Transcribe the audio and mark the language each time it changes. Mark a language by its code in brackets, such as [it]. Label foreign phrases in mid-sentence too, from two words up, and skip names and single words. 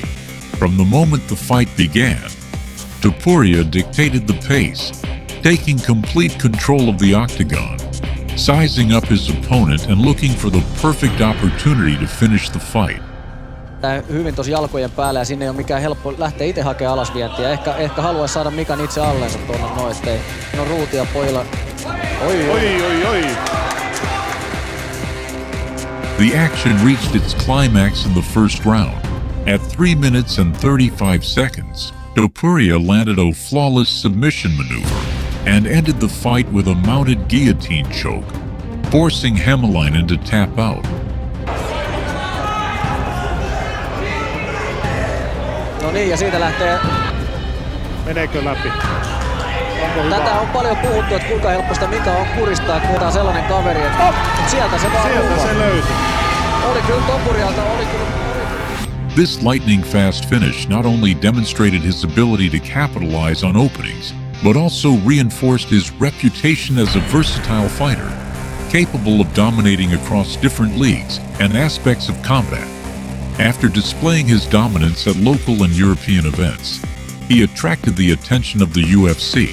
[en] From the moment the fight began, Topuria dictated the pace, taking complete control of the octagon, sizing up his opponent and looking for the perfect opportunity to finish the fight. [fi] Tää hyvin tosi jalkojen päällä ja sinne ei ole mikään helppo lähteä itse hakemaan alasvientiä. Ehkä haluaisi saada Mikan itse alleensa tuonne noin, ettei no ruutia pojilla. Oi. [en] The action reached its climax in the first round. At 3 minutes and 35 seconds, Topuria landed a flawless submission maneuver and ended the fight with a mounted guillotine choke, forcing Hämäläinen to tap out. [fi] No niin, ja siitä lähtee. Meneekö läpi? Onko hyvä? Tätä on paljon puhuttu, että kuinka helposta Mika on kuristaa, kun on sellainen kaveri, että sieltä se vaan Sieltä se löytyi. Oli kyllä Topurialta, oli kyllä. [en] This lightning-fast finish not only demonstrated his ability to capitalize on openings, but also reinforced his reputation as a versatile fighter, capable of dominating across different leagues and aspects of combat. After displaying his dominance at local and European events, he attracted the attention of the UFC.